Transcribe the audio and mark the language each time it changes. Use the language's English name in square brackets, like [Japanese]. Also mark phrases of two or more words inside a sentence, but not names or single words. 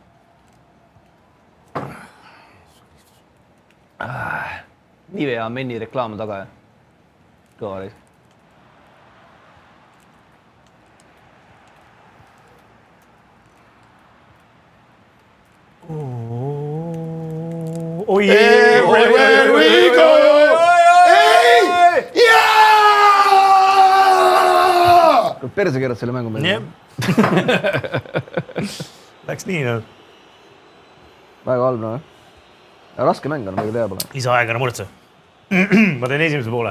[Estonian] Nivea Menni reklaam taga ja. Kõva raisk. Oi! [English] Everywhere we go! [Estonian] Perse keerad selle mängu meil. Läks nii, no. Väga halb, no. Raske mäng on, väga tea pole. Lisaaega, ära muretse. Ma teen esimese poole.